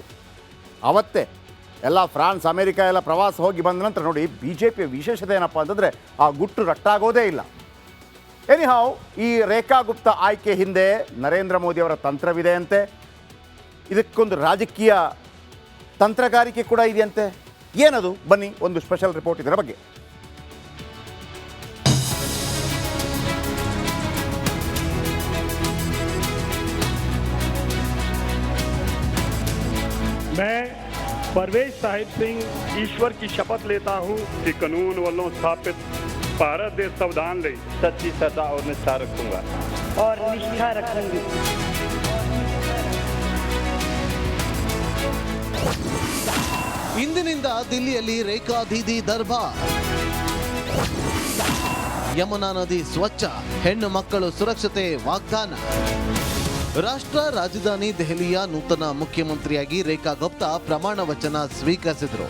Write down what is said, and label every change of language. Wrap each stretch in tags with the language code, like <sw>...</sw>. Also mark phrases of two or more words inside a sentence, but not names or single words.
<kn>ಅವತ್ತೇ ಎಲ್ಲ ಫ್ರಾನ್ಸ್, ಅಮೇರಿಕಾ ಎಲ್ಲ ಪ್ರವಾಸ ಹೋಗಿ ಬಂದ ನಂತರ ನೋಡಿ, BJPಯ ವಿಶೇಷತೆ ಏನಪ್ಪ ಅಂತಂದರೆ ಆ ಗುಟ್ಟು ರಟ್ಟಾಗೋದೇ ಇಲ್ಲ. ಎನಿಹಾವ್, ಈ ರೇಖಾ ಗುಪ್ತಾ ಆಯ್ಕೆ ಹಿಂದೆ ನರೇಂದ್ರ ಮೋದಿ ಅವರ ತಂತ್ರವಿದೆ ಅಂತೆ. ಇದಕ್ಕೊಂದು ರಾಜಕೀಯ ತಂತ್ರಗಾರಿಕೆ ಕೂಡ ಇದೆಯಂತೆ. ಏನದು? ಬನ್ನಿ, ಒಂದು</kn> <en>special report</en> <kn>ಇದರ ಬಗ್ಗೆ.</kn> <hi>मैं परवेज साहिब सिंह ईश्वर की शपथ लेता हूं कि कानून वालों स्थापित भारत देश संविधान ले सच्ची श्रद्धा और निष्ठा रखूंगा और निष्ठा रखूंगी।</hi> <kn>ಇಂದಿನಿಂದ ದಿಲ್ಲಿಯಲ್ಲಿ ರೇಖಾ ದೀದಿ ದರ್ಬಾರ್. ಯಮುನಾ ನದಿ ಸ್ವಚ್ಛ, ಹೆಣ್ಣು ಮಕ್ಕಳು ಸುರಕ್ಷತೆ ವಾಗ್ದಾನ. ರಾಷ್ಟ್ರ ರಾಜಧಾನಿ ದೆಹಲಿಯ ನೂತನ ಮುಖ್ಯಮಂತ್ರಿಯಾಗಿ ರೇಖಾ ಗುಪ್ತಾ ಪ್ರಮಾಣ ವಚನ ಸ್ವೀಕರಿಸಿದರು.</kn>